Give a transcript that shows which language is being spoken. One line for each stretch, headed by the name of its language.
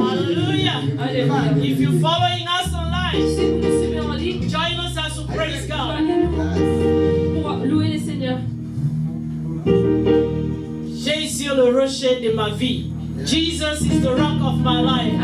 English: If you're following us online, join us as we praise God.
French: Pour louer le Seigneur. Jésus le rocher de ma vie.
English: Jesus is the rock of my life.